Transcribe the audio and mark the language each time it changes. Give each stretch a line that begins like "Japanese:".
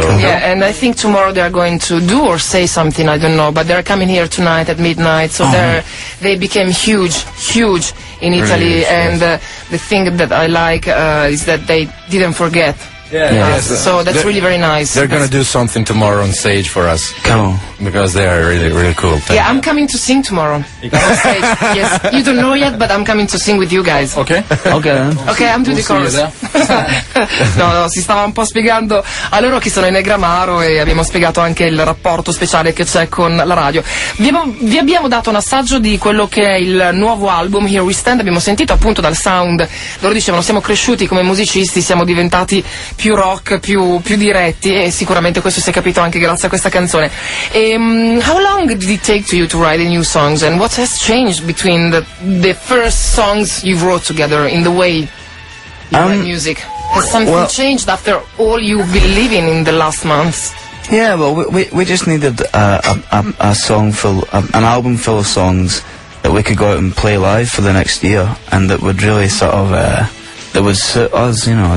English: Yeah, and I think tomorrow they're going to do or say something, I don't know, but they're coming here tonight at midnight, so they became huge in Italy, really, and the thing that I like is that they didn't forget. Yeah. Yes. So that's really very nice. They're going to do something tomorrow on stage for us. Come on. Because they are really, really cool. Yeah, I'm coming to sing tomorrow. You come on stage. Yes. You don't know yet, but I'm coming to sing with you guys. Okay. Okay. Okay, I'm doing we'll the chorus.
Italian: No, si stava un po' spiegando a loro chi sono i Negramaro e abbiamo spiegato anche il rapporto speciale che c'è con la radio. Vi abbiamo dato un assaggio di quello che è il nuovo album Here We Stand. Abbiamo sentito appunto dal sound. Loro dicevano, siamo cresciuti come musicisti, siamo diventati più rock, più diretti, e sicuramente questo si è capito anche grazie a questa canzone.
English: E, how long did it take to you to write the new songs, and what has changed between the first songs you wrote together in the way you write music? Has something changed after all you've been living in the last months? Yeah, well, we just needed an album full of songs that we could go out and play live for the next year, and that would really sort of that would suit us, you know.